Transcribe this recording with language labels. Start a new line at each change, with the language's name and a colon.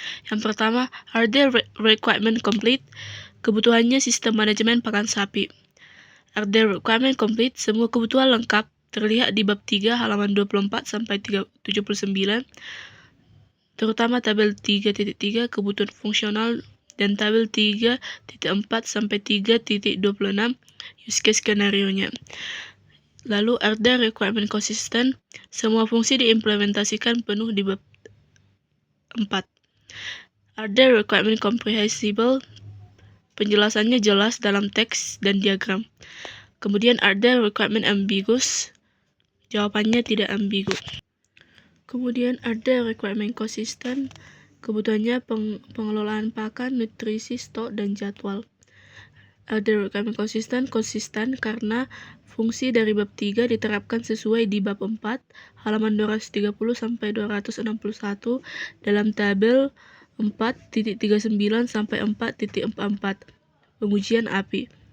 Indonesian: Yang pertama,
English: are the requirement complete?
Indonesian: Kebutuhannya sistem manajemen pakan sapi.
English: Are the requirement complete?
Indonesian: Semua kebutuhan lengkap terlihat di bab 3 halaman 24 sampai 79. Terutama tabel 3.3 kebutuhan fungsional dan tabel 3.4 sampai 3.26 use case skenario-nya. Lalu
English: are the requirement consistent?
Indonesian: Semua fungsi diimplementasikan penuh di bab 4.
English: Are the requirement comprehensible?
Indonesian: Penjelasannya jelas dalam teks dan diagram. Kemudian
English: are the requirement ambiguous?
Indonesian: Jawabannya tidak ambigu. Kemudian ada requirement konsisten, kebutuhannya pengelolaan pakan, nutrisi, stok, dan jadwal. Ada requirement konsisten karena fungsi dari bab 3 diterapkan sesuai di bab 4, halaman 230 sampai 261 dalam tabel 4.39 sampai 4.44 pengujian API.